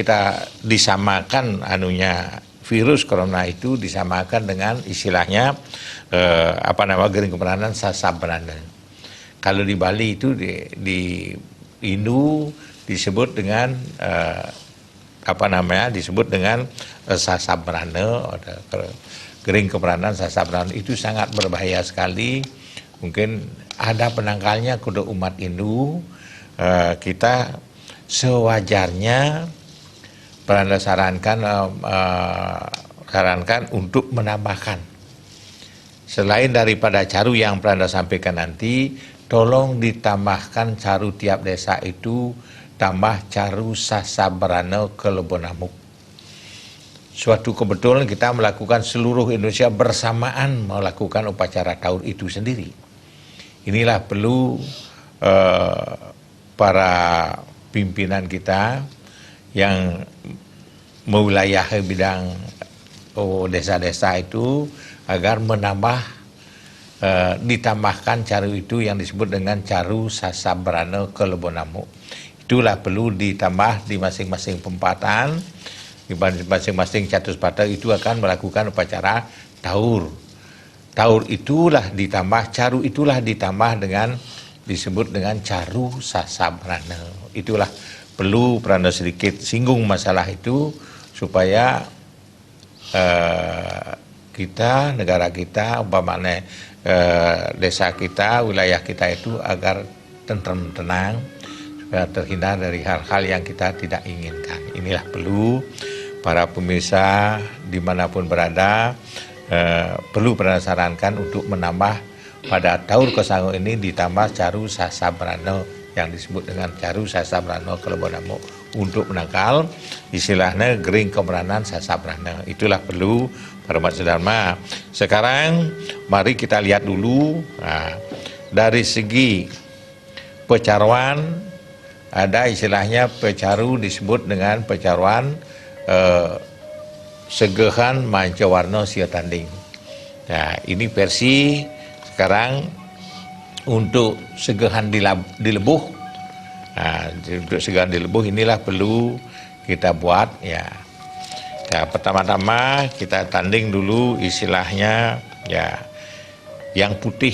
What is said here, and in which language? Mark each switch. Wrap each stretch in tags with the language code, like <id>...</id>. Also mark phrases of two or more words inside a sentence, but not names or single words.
<id>Kalau kita disamakan virus corona itu disamakan dengan istilahnya gering kemeranan sasabrana. Kalau di Bali itu di Hindu disebut dengan disebut dengan sasabrana, gering kemeranan sasabrana. Itu sangat berbahaya sekali. Mungkin ada penangkalnya kudu umat Hindu. Kita sewajarnya Pranda sarankan untuk menambahkan, selain daripada caru yang Pranda sampaikan nanti, tolong ditambahkan caru tiap desa itu tambah caru sasabrana kelebonamuk. Suatu kebetulan kita melakukan seluruh Indonesia bersamaan melakukan upacara taur itu sendiri. Inilah perlu para pimpinan kita yang mewilayahi bidang desa-desa itu agar ditambahkan caru itu yang disebut dengan caru sasabrana kelebonamuk. Itulah perlu ditambah di masing-masing tempatan, di masing-masing catuspata itu akan melakukan upacara taur. Taur itulah ditambah, caru itulah ditambah dengan disebut dengan caru sasabrana. Itulah perlu Pranda sedikit singgung masalah itu supaya kita, negara kita, umpamanya desa kita, wilayah kita itu agar tenang, supaya terhindar dari hal-hal yang kita tidak inginkan. Inilah perlu para pemirsa dimanapun berada, perlu Pranda sarankan untuk menambah pada taur Kosango ini ditambah caru sasabrana yang disebut dengan caru sasabrana kelebonamuk untuk menangkal istilahnya gering kemeranan sasabrana. Itulah perlu para umat sedharma. Sekarang mari kita lihat dulu dari segi pecaruan, ada istilahnya pecaru disebut dengan pecaruan segehan mancawarna sia tanding. Nah, ini versi sekarang untuk segehan dilebuh. Nah, untuk segehan dilebuh inilah perlu kita buat ya. Ya, pertama-tama kita tanding dulu istilahnya ya, yang putih.</id>